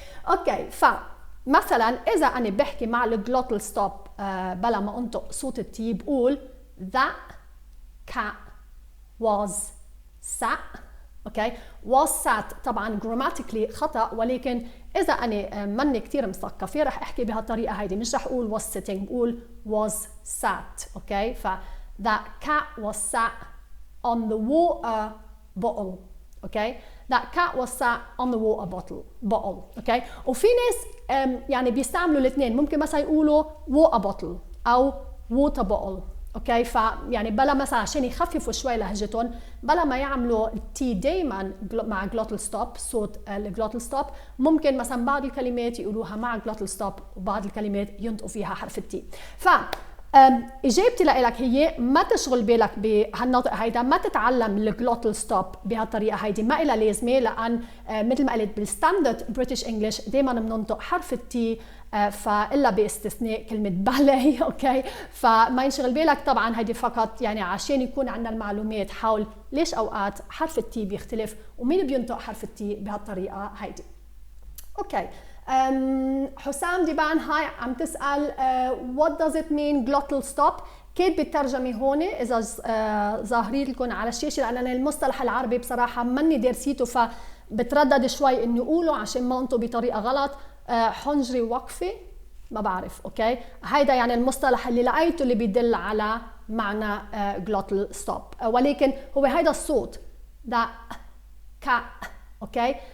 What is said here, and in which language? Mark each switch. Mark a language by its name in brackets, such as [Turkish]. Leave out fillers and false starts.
[Arabic] أوكي، مثلا اذا انا بحكي مع الجلوتال ستوب بلا ما انطق صوت التي بقول [English] that cat was sat. [Arabic] اوكي، [English] was sat [Arabic] طبعا [English] grammatically [Arabic] خطا، ولكن اذا انا ماني كثير مثقفه رح احكي بهالطريقه هيدي، مش رح اقول [English] was sitting، [Arabic] بقول was sat. [English] Okay, that cat was sat on the water bottle. Okay, that cat was sat on the water bottle. [Arabic] اوكي، وفي ناس يعني بيستعملوا الاثنين، ممكن مثلا يقولوا [English] water bottle [Arabic] او water bottle. اوكي. فيعني بلا مثلا عشان يخففوا شوي لهجتهم، بلا ما يعملوا التي دائما مع جلوتال ستوب، صوت الجلوتال ستوب، ممكن مثلا بعض الكلمات يقولوها مع جلوتال ستوب وبعض الكلمات ينطقوا فيها حرف التي. ف اجابتي لك هي ما تشغل بالك بهالنطق هيدا، ما تتعلم الجلوتال ستوب بهالطريقه هيدي، ما إلها لازمه، لان مثل ما قلت بالستاندرد بريتش انجلش دائما بننطق حرف التي، فالا باستثناء كلمه بالي. اوكي. فما ينشغل بالك طبعا، هيدي فقط يعني عشان يكون عندنا المعلومات حول ليش اوقات حرف التي بيختلف ومين بينطق حرف التي بهالطريقه هيدي. اوكي. [English] حسام ديبان [Arabic] هاي عم تسأل [English] what does it mean glottal stop. [Arabic] كاتبة الترجمة هون إذا ظاهرين لكم على الشاشة، لأن أنا المصطلح العربي بصراحة ماني دارسيته، فبتردد شوي إني أقوله عشان ما أنطق بطريقة غلط. حنجري وقفة ما بعرف. أوكي. هيدا يعني المصطلح اللي لقيته اللي بيدل على معنى glottal stop، ولكن هو هيدا الصوت ده كا. أوكي.